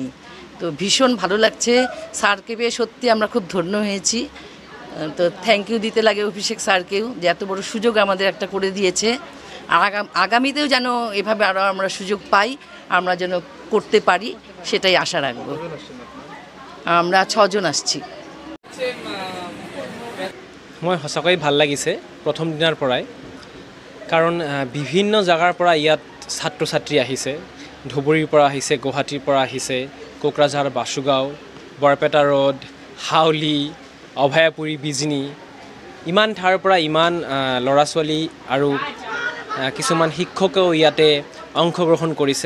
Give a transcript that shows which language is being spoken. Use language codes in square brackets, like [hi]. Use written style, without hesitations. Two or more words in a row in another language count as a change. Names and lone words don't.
[bn] তো ভীষণ ভালো লাগছে, স্যারকে পেয়ে সত্যি আমরা খুব ধন্য হয়েছি। তো [en] thank you [bn] দিতে লাগে অভিষেক স্যারকেও, যে এত বড় সুযোগ আমাদের একটা করে দিয়েছে। আর আগামীতেও যেন এভাবে আরও আমরা সুযোগ পাই, আমরা যেন করতে পারি, সেটাই আশা রাখবো। আমরা 6 জন আসছি। [as] মই সঁচাকৈ ভাল লাগিছে প্ৰথম দিনাৰ পৰাই, কাৰণ বিভিন্ন জাগাৰ পৰা ইয়াত ছাত্ৰ ছাত্ৰী আহিছে। ধুবুৰীৰ পৰা আহিছে, গুৱাহাটীৰ পৰা আহিছে, কোকৰাঝাৰ, বাসুগাঁও, বৰপেটা ৰোড, হাউলি, অভয়াপুৰী, বিজনী, ইমান ঠাইৰ পৰা ইমান ল'ৰা ছোৱালী আৰু কিছুমান শিক্ষকেও ইয়াতে অংশগ্ৰহণ কৰিছে।